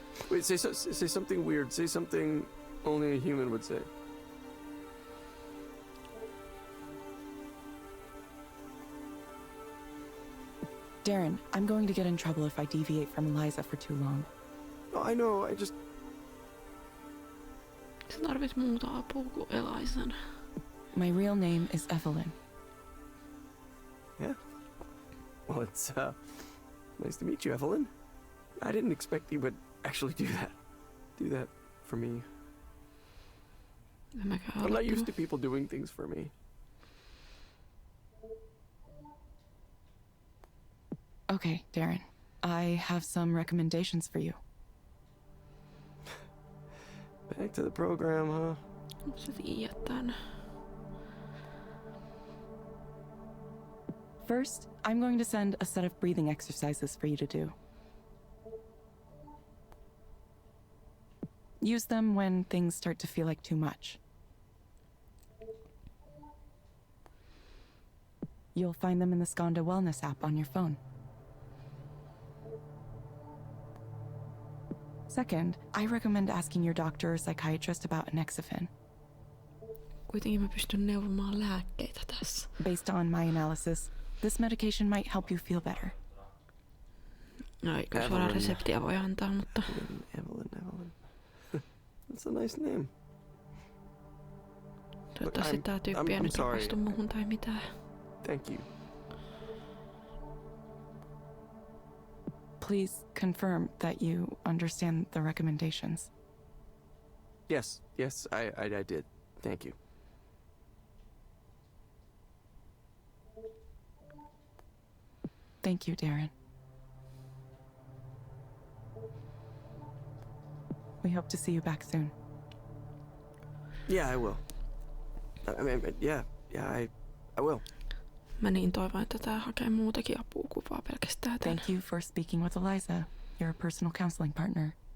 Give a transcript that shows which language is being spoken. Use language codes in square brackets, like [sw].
[en] Wait, say something weird. Say something only a human would say. Darren, I'm going to get in trouble if I deviate from Eliza for too long. Oh, I know, I just... [fi] Sä tarvit muuta apua kuin Elizan. [en] My real name is Evelyn. Yeah? Well, it's, nice to meet you, Evelyn. I didn't expect you would actually do that. Do that for me. I'm not used to people doing things for me. Okay, Darren. I have some recommendations for you. Back to the program, huh? [fi] Sä tiedät tän. [en] First, I'm going to send a set of breathing exercises for you to do. Use them when things start to feel like too much. You'll find them in the Skanda Wellness app on your phone. Second, I recommend asking your doctor or psychiatrist about Anexafin. [fi] Kuitenkin mä pystyn neuvomaan lääkkeitä tässä. [en] Based on my analysis, this medication might help you feel better. [fi] No ei kyllä suoraan reseptiä voi antaa, mutta... [en] Evelyn. That's a nice name. [fi] Toivottavasti tää tyyppi ei nyt rakastu muuhun tai mitään. [en] Thank you. Please confirm that you understand the recommendations. Yes, I did. Thank you. Thank you, Darren. We hope to see you back soon. Yeah, I will. I mean, yeah, Yeah, I will. [fi] Mä niin toivon, että tää hakee muutakin apua kuin vaan pelkästään tän. [en] Thank you for speaking with Eliza, your personal counseling partner.